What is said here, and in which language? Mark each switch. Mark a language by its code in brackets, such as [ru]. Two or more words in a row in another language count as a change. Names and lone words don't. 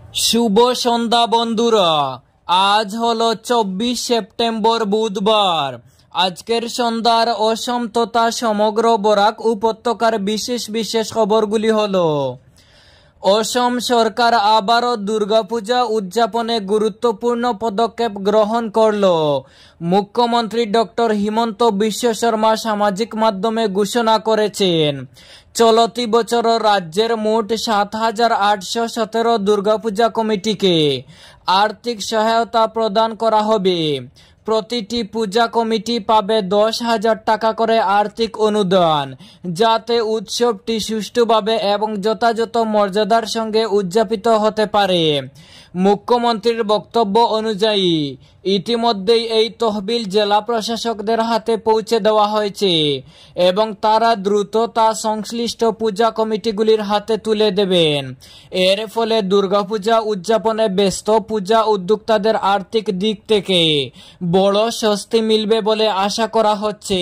[bn] শুভ সন্ধ্যা বন্ধুরা আজ হলো 24 সেপ্টেম্বর বুধবার। আজকের সন্ধ্যার অসম তথা সমগ্র বরাক উপত্যকার বিশেষ বিশেষ খবরগুলি হলো। অসম সরকার আবারো দুর্গাপূজা উদযাপনে গুরুত্বপূর্ণ পদক্ষেপ গ্রহণ করলো। মুখ্যমন্ত্রী ডাক্তার হিমন্ত বিশ্ব শর্মা সামাজিক মাধ্যমে ঘোষণা করেছেন চলতি বছর রাজ্যের মোট ৭,৮১৭ দুর্গাপূজা কমিটিকে আর্থিক সহায়তা প্রদান করা হবে। প্রতিটি পূজা কমিটি পাবে 10,000 টাকা করে আর্থিক অনুদান যাতে উৎসবটি সুষ্ঠুভাবে এবং যথাযথ মর্যাদার সঙ্গে উদযাপিত হতে পারে। মুখ্যমন্ত্রীর বক্তব্য অনুযায়ী ইতিমধ্যেই এই তহবিল জেলা প্রশাসকদের হাতে পৌঁছে দেওয়া হয়েছে এবং তারা দ্রুত তা সংশ্লিষ্ট পূজা কমিটিগুলির হাতে তুলে দেবেন। এর ফলে দুর্গাপূজা উদযাপনে ব্যস্ত পূজা উদ্যোক্তাদের আর্থিক দিক থেকে বড় স্বস্তি মিলবে বলে আশা করা হচ্ছে।